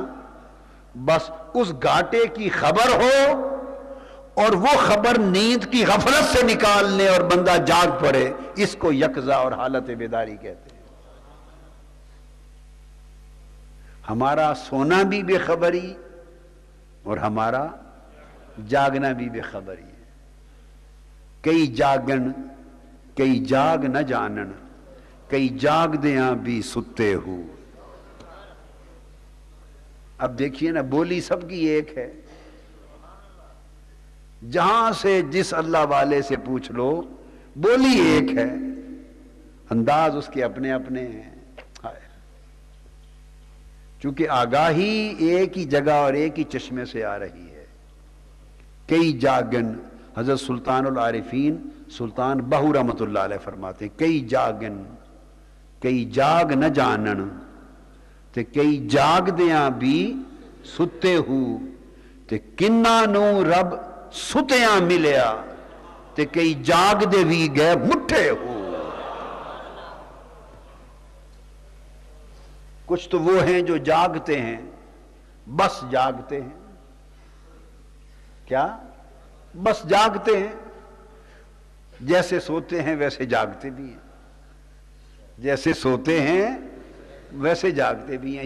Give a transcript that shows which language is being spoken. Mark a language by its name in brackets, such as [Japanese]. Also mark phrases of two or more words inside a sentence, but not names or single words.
[Urdu] بس اس گھاٹے کی خبر ہو اور وہ خبر نیند کی غفلت سے نکالنے اور بندہ جاگ پڑے، اس کو یقظہ اور حالت بیداری کہتے ہیں. ہمارا سونا بھی بے خبری اور ہمارا جاگنا بھی بے خبری ہے. [Punjabi] کئی جاگن کئی جاگ نہ جانن، کئی جاگ دیاں بھی ستے ہو. [Urdu] اب دیکھیے نا، بولی سب کی ایک ہے. جہاں سے جس اللہ والے سے پوچھ لو، بولی ایک ہے، انداز اس کے اپنے اپنے ہیں. چونکہ آگاہی ایک ہی جگہ اور ایک ہی چشمے سے آ رہی ہے. [Punjabi] کئی جاگن، [Urdu] حضرت سلطان العارفین سلطان بہو رحمۃ اللہ علیہ فرماتے ہیں، [Punjabi] کئی جاگن کئی جاگ نہ جانن تے کئی جاگ دیاں بھی ستے ہو، تے کناں نو رب ستیاں ملیا تے کئی جاگ دے بھی گئے مٹھے ہو. [Urdu] کچھ تو وہ ہیں جو جاگتے ہیں، بس جاگتے ہیں. کیا؟ بس جاگتے ہیں. جیسے سوتے ہیں ویسے جاگتے بھی ہیں، جیسے سوتے ہیں ویسے جاگتے بھی ہیں.